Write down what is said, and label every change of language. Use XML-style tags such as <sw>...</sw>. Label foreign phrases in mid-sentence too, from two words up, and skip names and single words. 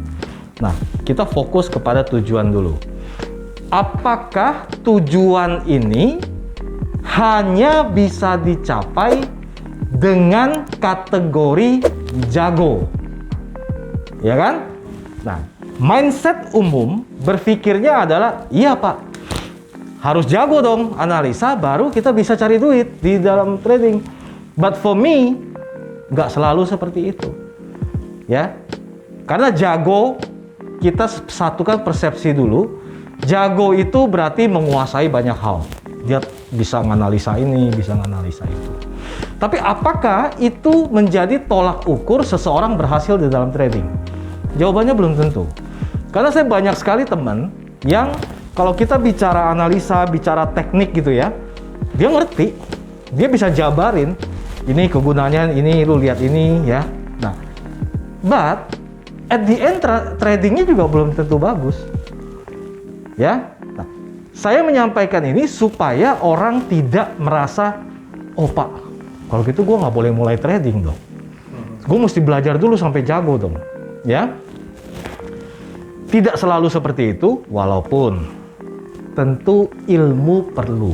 <id>Nah, kita fokus kepada tujuan dulu. Apakah tujuan ini hanya bisa dicapai dengan kategori jago? Ya kan? Nah, mindset umum berpikirnya adalah, iya Pak, harus jago dong analisa baru kita bisa cari duit di dalam trading.</id> <en>But for me,</en> <id>nggak selalu seperti itu. Ya, karena jago, kita satukan persepsi dulu. Jago itu berarti menguasai banyak hal. Dia bisa menganalisa ini, bisa menganalisa itu. Tapi apakah itu menjadi tolak ukur seseorang berhasil di dalam trading? Jawabannya belum tentu. Karena saya banyak sekali teman yang kalau kita bicara analisa, bicara teknik gitu ya, dia ngerti, dia bisa jabarin, ini kegunaannya, ini lu lihat ini ya. Nah,</id> <en>but at the end</en> <id>tradingnya juga belum tentu bagus. Ya, nah, saya menyampaikan ini supaya orang tidak merasa, oh Pak, kalau gitu gue nggak boleh mulai trading dong. Gue mesti belajar dulu sampai jago dong. Ya, tidak selalu seperti itu, walaupun tentu ilmu perlu.</id>